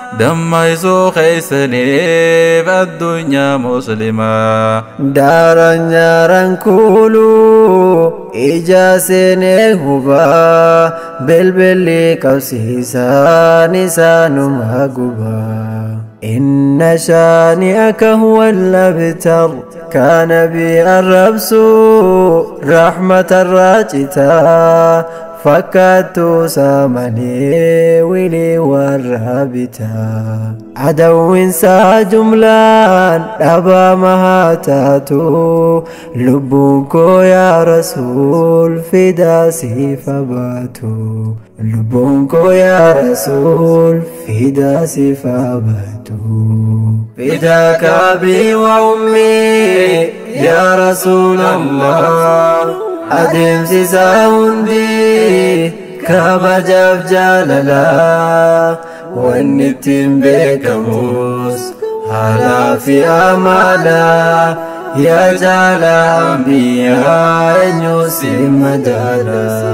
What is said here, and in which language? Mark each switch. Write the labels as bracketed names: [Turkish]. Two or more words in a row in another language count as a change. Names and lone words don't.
[Oromo] Damma isoo keeysaniif addunyaa muslimaa. Daaraan nyaaraan kuulu ija seenee hubaa. Belbelli qabsiisaan isaanuma gubaa. [Arabic] إن شانئك هو الأبتر. [Oromo] Ka Nabi arrabsu rahmata irraa citaa. Fakkaattuu saamanii wilii warra bitaa. Adawwiinsaa jumlaan dhabaama haa taatu. Lubbuun koo yaa Rasuul fidaa siif haa baatu. Lubbuun koo yaa Rasuul fidaa siif haa baatu. [Arabic] فداك أبي وأمي يا رسول الله. [Oromo] Adeemsisaa hundi kabajaaf jaalala. Wanni ittiin beekamus haalaa fi amala. Yaa jaala ambiyaa eenyu si madaala.